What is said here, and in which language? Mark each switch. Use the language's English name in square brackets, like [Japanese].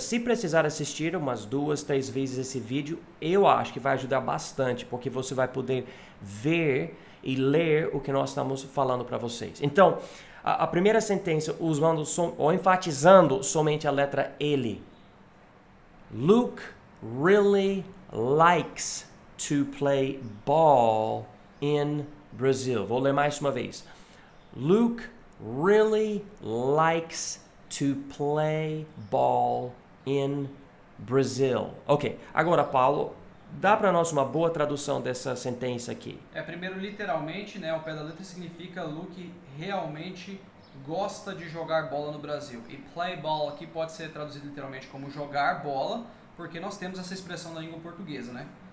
[Portuguese] Se precisar assistir umas 2, 3 vezes esse vídeo, eu acho que vai ajudar bastante, porque você vai poder ver e ler o que nós estamos falando para vocês. Então, a primeira sentença, usando ou enfatizando somente a letra L. [English] Luke really likes to play ball in Brazil. [Portuguese] Vou ler mais uma vez. [English] Luke really likes to play ball in Brazil. [Portuguese] Ok, agora Paulo, dá para nós uma boa tradução dessa sentença aqui. Primeiro, literalmente, né, ao pé da letra significa Luke realmente gosta de jogar bola no Brasil. E play ball aqui pode ser traduzido literalmente como jogar bola, porque nós temos essa expressão na língua portuguesa, né?